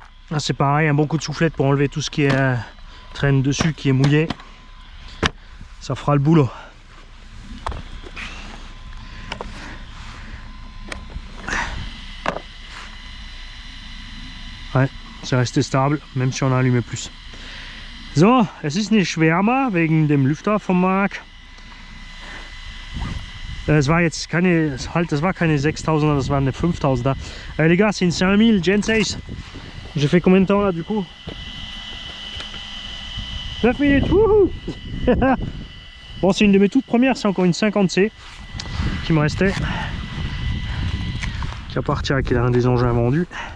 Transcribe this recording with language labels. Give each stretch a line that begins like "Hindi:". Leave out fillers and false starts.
French: Là c'est pareil, un bon coup de soufflette pour enlever tout ce qui est traîne dessus, qui est mouillé. Ça fera le boulot. Ouais, c'est resté stable, même si on a allumé plus.
German: So, es ist nicht wärmer wegen dem Lüfter vom Marc. Das war jetzt keine, das war keine 6000er, das war eine 5000er.
French: Les gars, c'est une 5000 Gen 6. J'ai fait combien de temps là du coup? 9 minutes, wouhou. Bon, c'est une de mes toutes premières, c'est encore une 50C qui me restait. Qui appartient à un des engins vendus.